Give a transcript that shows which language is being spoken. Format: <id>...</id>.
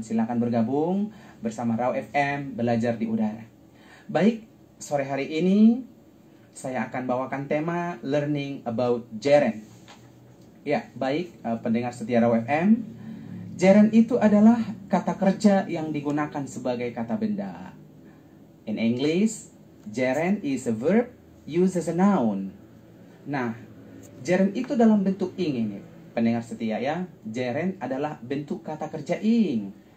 <id>Silakan bergabung bersama Raw FM Belajar di Udara. Baik, sore hari ini saya akan bawakan tema Learning About Gerund. Ya, baik pendengar setia Raw FM, gerund itu adalah kata kerja yang digunakan sebagai kata benda.</id> <en>In English, gerund is a verb used as a noun.</en> <id>Nah, gerund itu dalam bentuk ing ini, pendengar setia ya. Gerund adalah bentuk kata kerja ing.</id>